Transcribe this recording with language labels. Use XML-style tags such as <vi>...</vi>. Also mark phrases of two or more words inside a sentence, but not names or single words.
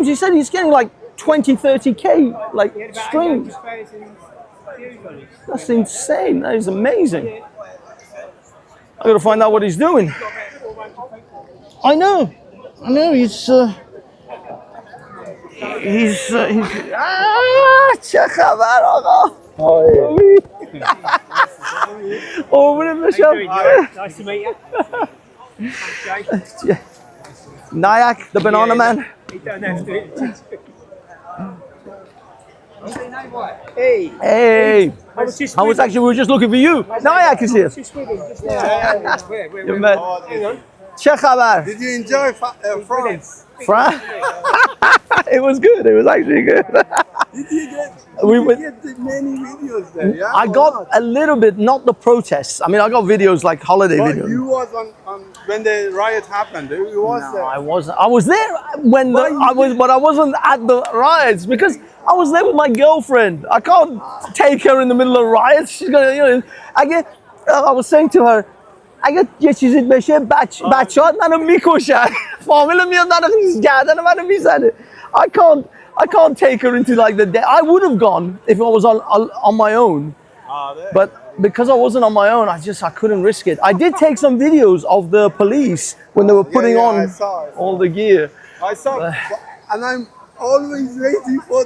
<en>He said he's getting like 20, 30K like He had about streams. 800,000 views on his. That's insane. That is amazing. I gotta find out what he's doing. I know. He's</en> <fa>چه خبر آقا قربونت بشم</fa> <en>Nice to meet you. I'm Jake. Nyack, the banana man. He don't have to it. Hey, Hey, I was just I was actually, we were just looking for you. Nyack is here. just with him just now. Where? You met. Hang on.</en> <fa>چه خبر</fa> <en>Did you enjoy France? Fran? It was good. It was actually good. We went. Many videos there, yeah? I got a little bit, not the protests. I mean, I got videos like holiday But videos. you was on when the riot happened. You was No, there. I wasn't. I was there when but I wasn't at the riots because I was there with my girlfriend. I can't take her in the middle of riots. She's gonna, I was saying to her,</en> <fa>اگه یه چیزی بشه بچه‌هات منو میکشن فامیل میاد منو گردن منو میزنه</fa> <en>I can't take her into like the day. I would have gone if I was on my own, but because I wasn't on my own, I couldn't risk it. I did take some videos of the police when they were putting on I saw it. all the gear. I saw, and I'm always waiting for</en>